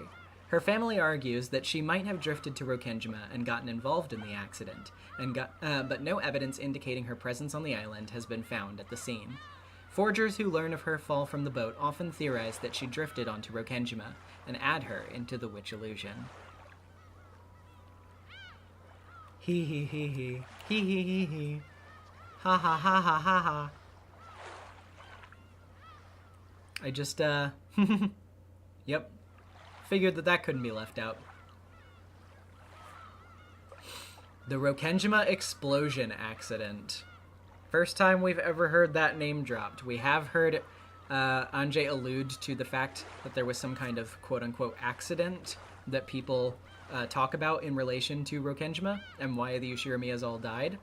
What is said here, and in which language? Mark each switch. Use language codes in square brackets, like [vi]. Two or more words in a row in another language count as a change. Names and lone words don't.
[en] Her family argues that she might have drifted to Rokenjima and gotten involved in the accident, but no evidence indicating her presence on the island has been found at the scene. Forgers who learn of her fall from the boat often theorize that she drifted onto Rokenjima and add her into the witch illusion. Hee hee hee hee. Hee hee hee hee. Ha ha ha ha ha ha. I just, yep. Figured that couldn't be left out. The Rokenjima explosion accident. First time we've ever heard that name dropped. We have heard Anjay allude to the fact that there was some kind of quote-unquote accident that people talk about in relation to Rokenjima and why the Ushiromiyas all died.